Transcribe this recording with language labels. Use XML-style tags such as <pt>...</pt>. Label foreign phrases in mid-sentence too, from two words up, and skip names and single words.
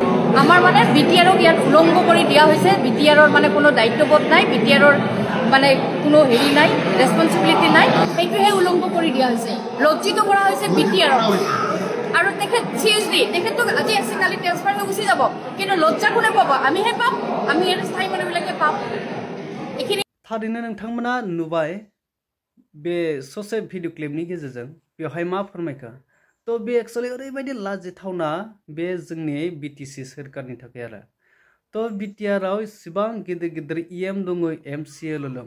<as>আমাৰ মানে বিটিআৰক ইয়াত উলংঘ কৰি দিয়া হৈছে। বিটিআৰৰ মানে কোনো দায়িত্ববোধ নাই, বিটিআৰৰ মানে কোনো হেৰি নাই, ৰেসপন্সিবিলিটি নাই। সেইটোহে উলংঘ কৰি দিয়া হৈছে, লজ্জিত কৰা হৈছে বিটিআৰক। আৰু তেখেত CSD, তেখেতক আজি আছে কালি ট্ৰেন্সফাৰ হৈ গুচি যাব, কিন্তু লজ্জা কোনে পাব? আমিহে পাম, আমি ইয়াত স্থায়ী মানুহবিলাকে পাম। এইখিনি</as> <brx>थारैनो नोंथांमोना नुबाय बे ससे भिडिअ क्लिपनि गेजेरजों बेवहाय मा फोरमायखो। तो बे एक्चुअली ओरैबायदि लाजिथावना बे जोंनि BTC सोरखारनि थाखाय आरो। तो बिटिआरआव इसिबां गिदिर गिदिर EM दङ, MCL दं।</brx>